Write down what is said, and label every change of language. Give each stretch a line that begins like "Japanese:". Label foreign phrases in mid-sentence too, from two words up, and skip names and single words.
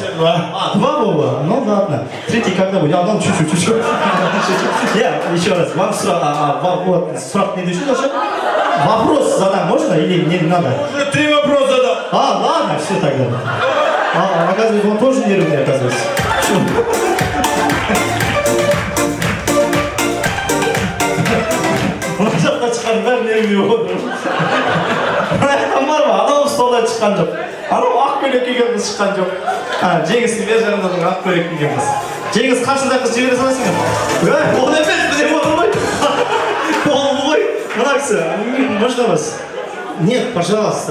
Russian: Два. Два Вова? Ну ладно. Третий когда будет? А, ну чуть-чуть. Я еще раз, вам срок не дошел еще? Вопрос задам можно или не надо? Уже 3 вопроса задал. А, ладно, все тогда. А, оказывается, он тоже нервный, оказывается.
Kazakh: Мына жақта шыққан бәрі нервный болды. Мына жақтан бар ма? Анау столдан шыққан жоқ. Анау ақ көйлек киген қыз шыққан жоқ. Жеңістің бер жағында ақ көйлек киген қыз. Жеңіс қашында қыз жібере саласың ба? Ол емес, білем отыр ғой. Ол ғой. Мына кісі,
Russian: можно вас? Нет, пожалуйста.